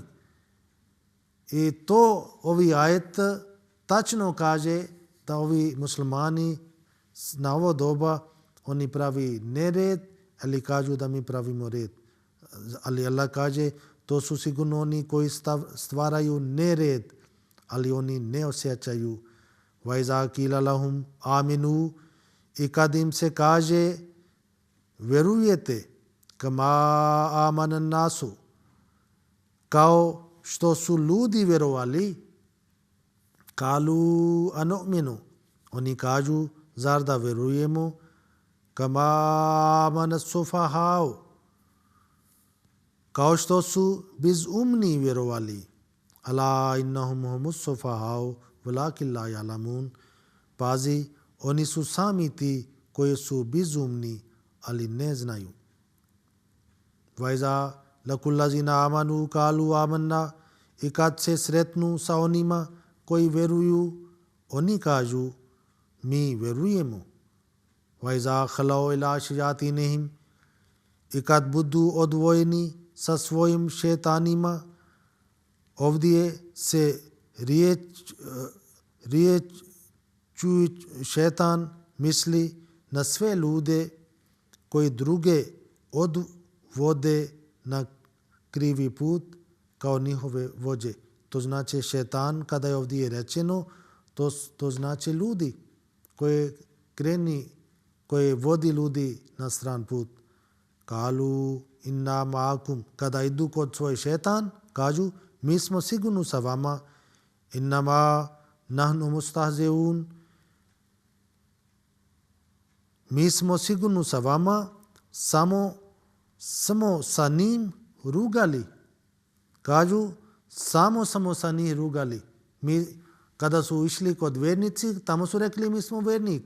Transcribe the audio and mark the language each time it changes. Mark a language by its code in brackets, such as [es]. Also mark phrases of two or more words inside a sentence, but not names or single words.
[bs] I to ovi ajet tačno kaže da ovi muslimani na ovo doba oni pravi nered, ali kažu da mi pravimo red. Ali Allah kaže to su sigurno oni koji stvaraju nered, ali oni ne osjećaju. [ar] وإذا قيل لهم آمنوا, [bs] i kad im se kaže vjerujete [ar] كما آمن الناس, [bs] kao što su ljudi vjerovali, [ar] قالوا أنؤمن, [bs] oni kažu zar da vjerujemo [ar] كما آمن السفهاء, [bs] kao što su bezumni vjerovali. [ar] ألا إنهم هم السفهاء ولكن لا يعلمون, [bs] pazi, oni su sami ti koji su bezumni, ali ne znaju. [ar] وإذا لقوا الذين آمنوا قالوا آمنا, [bs] i kad se sretnu sa onima koji vjeruju, oni kažu mi vjerujemo. [ar] وإذا خلوا إلى شياطينهم, [bs] i kad budu odvojeni sa svojim šetanima, ovdje se riječju šetan misli na sve ljude koji druge odvode na krivi put kao njihove vođe. To znači šetan, kada je ovdje rečeno, to znači ljudi koje vodi ljudi na stran put. [ar] قالوا إنا معكم. [bs] Kada idu kod svoj šetan, kažu mi smo sigurno sa vama. [ar] إنما نحن مستهزئون. [bs] Mi smo sigurno sa vama, samo sa njim rugali. Kažu samo sa njim rugali. Kada su išli kod vjernici, tamo su rekli mi smo vjernik.